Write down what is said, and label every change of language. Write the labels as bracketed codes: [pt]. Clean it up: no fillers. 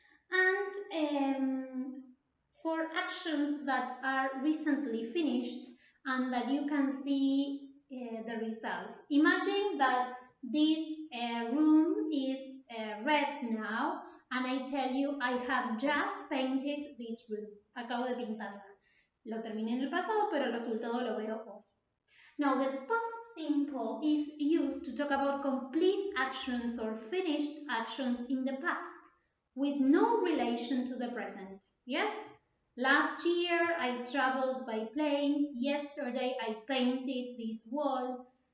[en] And for actions that are recently finished and that you can see the result. Imagine that this room is red now and I tell you I have just painted this room. [es] Acabo de pintarla. Lo terminé en el pasado, pero el resultado lo veo hoy. [en] Now, the past simple is used to talk about complete actions or finished actions in the past with no relation to the present. Yes? Last year I traveled by plane. Yesterday I painted this wall.